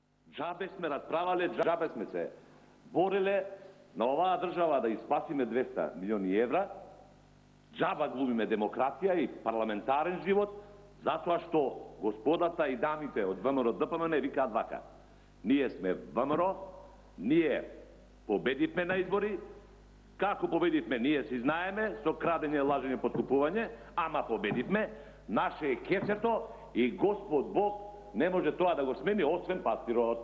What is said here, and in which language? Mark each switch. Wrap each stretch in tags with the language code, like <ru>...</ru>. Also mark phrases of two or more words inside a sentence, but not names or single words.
<mk>Џабе сме расправале, џабе сме се бориле на ова држава да испасиме 200 милиони евра, џаба глумиме демократија и парламентарен живот, зато што господата и дамите од ВМРО ДПМН викаат вака: ние сме ВМРО, ние победивме на избори, како победивме ние си знаеме, со крадење, лажење, подкупување, ама победивме, наше е кесето и Господ Бог не може тоа да го смени, освен пастирот.</mk>